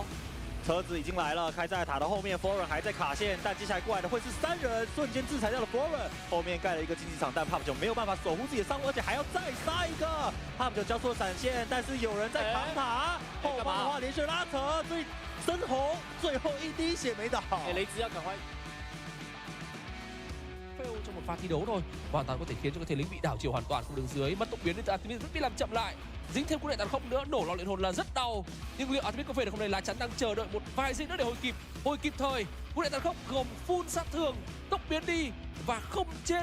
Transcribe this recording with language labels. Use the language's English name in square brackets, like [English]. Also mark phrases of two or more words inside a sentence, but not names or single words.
[Chinese] 车子已经来了，开在塔的后面 ，Foreign 还在卡线，但接下来过来的会是3人，瞬间制裁掉了 Foreign， 后面盖了一个竞技场，但 Pop 九没有办法守护自己的伤，而且还要再杀一个 ，Pop 九交错闪现，但是有人在扛塔，后方的话连续拉扯，所以深红最後一滴血沒倒。雷兹要趕快。 [Vietnamese] trong một pha thi đấu thôi, hoàn toàn có thể khiến cho thể lính bị đảo chiều hoàn toàn không đứng dưới, mất tốc biến đến Artemis rất bị làm chậm lại, dính thêm cú nệ tàn không nữa, nổ lò luyện hồn là rất đau, nhưng liệu Artemis có về được không này? Lá chắn đang chờ đợi một vài giây nữa để hồi kịp thời. Cú nệ tàn không gồm full sát thương, tốc biến đi và không chết.